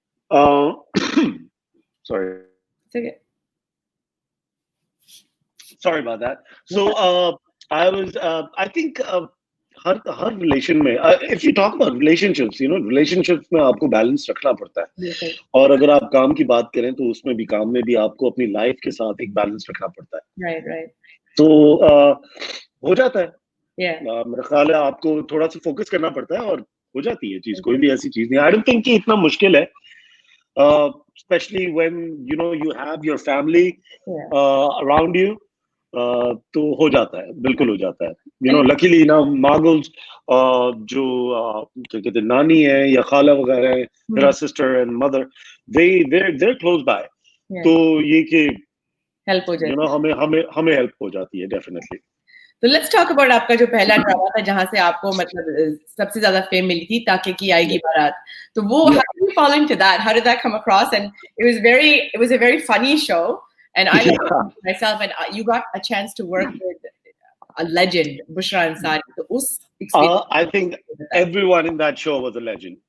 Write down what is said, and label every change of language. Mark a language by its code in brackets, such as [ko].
[en] Sorry. It's okay. Sorry about that. So I think हर relation में, if you talk about relationships, you know, relationships [hi] में आपको balance रखना पड़ता है. और अगर आप काम की बात करें तो उसमें भी, काम में भी आपको अपनी life के साथ एक balance रखना पड़ता है. [en] Right. [hi] तो हो जाता है. [en] Yeah. [hi] मेरा ख्याल है आपको थोड़ा सा focus करना पड़ता है और हो जाती है चीज. कोई भी ऐसी चीज नहीं. [en] I don't think [hi] कि इतना मुश्किल है. [en] Especially when, you know, you have your family around you. [hi] तो हो जाता है, बिल्कुल हो जाता है. [en] You know, luckily [hi] ना Muggles जो क्या कहते हैं नानी है या खाला वगैरह है, मेरा sister and mother, [en] they're close by. [hi] तो ये कि हेल्प हो जाती [en] you know [hi] हमें हेल्प हो जाती है definitely. तो [en] let's talk about [hi] आपका जो पहला ड्रामा था जहां से आपको मतलब सबसे ज्यादा फेम मिली थी ताकि की आएगी बारात. तो वो [en] how did you fall into that? How did that come across? And it was a very funny show. And I loved it myself, and you got a chance to work with a legend, Bushra Ansari. So us I think everyone in that show was a legend.